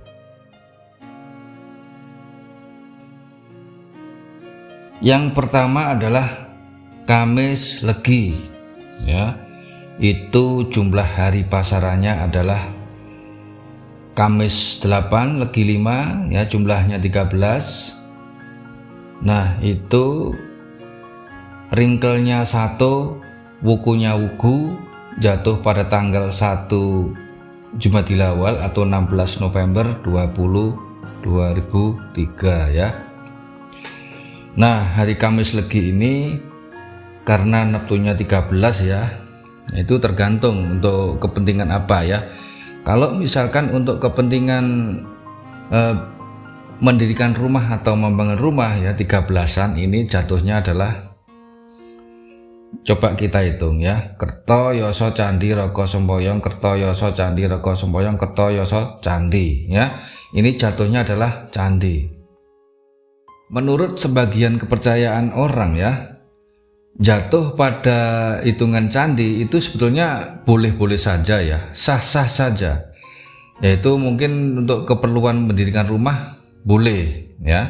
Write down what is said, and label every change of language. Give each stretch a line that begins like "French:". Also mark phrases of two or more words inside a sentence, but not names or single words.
Indonesian: Yang pertama adalah Kamis Legi ya. Itu jumlah hari pasarannya adalah Kamis 8 Legi 5 ya, jumlahnya 13. Nah, itu ringkelnya 1, wukunya wuku, jatuh pada tanggal 1 Jumadil Awal atau 16 November 2003 ya. Nah, hari Kamis Legi ini karena Neptunnya 13 ya, itu tergantung untuk kepentingan apa ya. Kalau misalkan untuk kepentingan mendirikan rumah atau membangun rumah ya, 13-an ini jatuhnya adalah, coba kita hitung ya,
Javanese: Kerto Yoso Candi Roko Semboyong, Kerto Yoso Candi Roko Semboyong, Kerto Yoso Candi ya.
Indonesian: Ini jatuhnya adalah candi. Menurut sebagian kepercayaan orang ya, jatuh pada hitungan candi itu sebetulnya boleh-boleh saja ya, sah-sah saja. Yaitu mungkin untuk keperluan mendirikan rumah boleh ya.